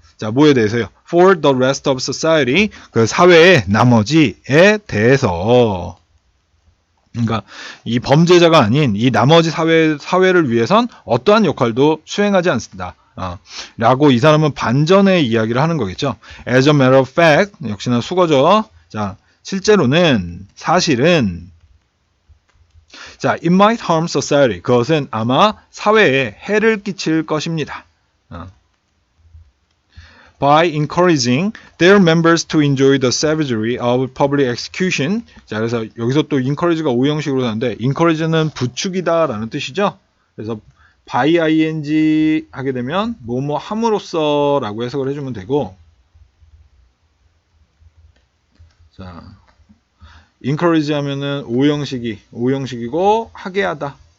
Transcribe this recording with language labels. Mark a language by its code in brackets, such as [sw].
[ko] 자, 뭐에 대해서요? [en] for the rest of society. [ko] 그 사회의 나머지에 대해서. 그러니까 이 범죄자가 아닌 이 나머지 사회를 위해선 어떠한 역할도 수행하지 않습니다. 라고 이 사람은 반전의 이야기를 하는 거겠죠. [en] As a matter of fact, [ko] 역시나 수거죠. 자, 실제로는, 사실은, 자, [en] it might harm society. [ko] 그것은 아마 사회에 해를 끼칠 것입니다. [en] By encouraging their members to enjoy the savagery of public execution. [ko] 자, 그래서 여기서 또 encourage가 오형식으로 나오는데, encourage는 부추기다 라는 뜻이죠. 그래서 by ing 하게 되면 뭐뭐 함으로써 라고 해석을 해주면 되고, 자, encourage 하면은 오형식이고 하게 하다.